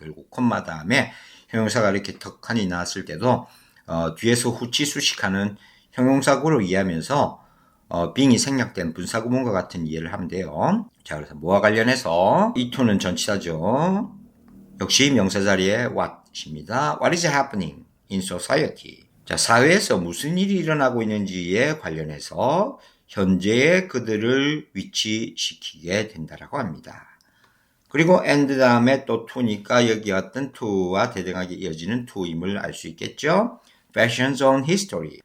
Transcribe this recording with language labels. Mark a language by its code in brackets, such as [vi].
[ko] 결국 콤마 다음에 형용사가 이렇게 턱하니 나왔을 때도 뒤에서 후치수식하는 형용사구로 이해하면서 being이 생략된 분사구문과 같은 이해를 하면 돼요. 자, 그래서 뭐와 관련해서 이 to는 전치사죠. 역시 명사 자리에 what입니다. [en] What is happening in society? [ko] 자, 사회에서 무슨 일이 일어나고 있는지에 관련해서 현재의 그들을 위치시키게 된다라고 합니다. 그리고 and 다음에 또 to니까 여기 어떤 to와 대등하게 이어지는 to임을 알 수 있겠죠. [en] Fashion's own history.